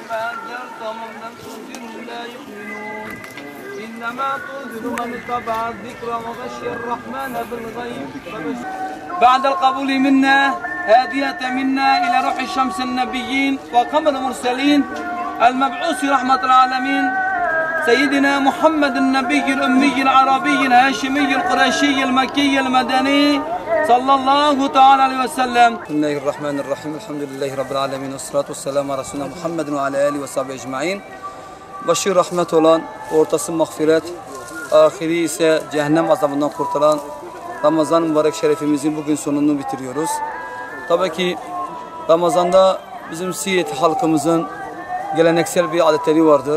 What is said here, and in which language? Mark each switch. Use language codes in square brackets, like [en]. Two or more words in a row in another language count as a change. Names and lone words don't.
[ar] أنذرتهم أم لم تنذرهم لا يؤمنون إنما تنذر من اتبع الذكر وغشي الرحمن بالغيب بعد القبول منا هادية منا إلى روح شمس النبيين وقمر المرسلين المبعوث رحمة العالمين سيدنا محمد النبي الأمي العربي الهاشمي القرشي المكي المدني صلى الله تعالى عليه وسلم. بسم الله الرحمن الرحيم. الحمد لله رب العالمين والصلاة والسلام على رسولنا محمد وعلى آله وصحبه ecmaîn. [tr] Başı rahmet olan, ortası mağfiret, ahiri ise cehennem azabından kurtulan Ramazan mübarek şerefimizin bugün sonunu bitiriyoruz. Tabii ki Ramazan'da bizim Siirt halkımızın geleneksel bir adetleri vardır.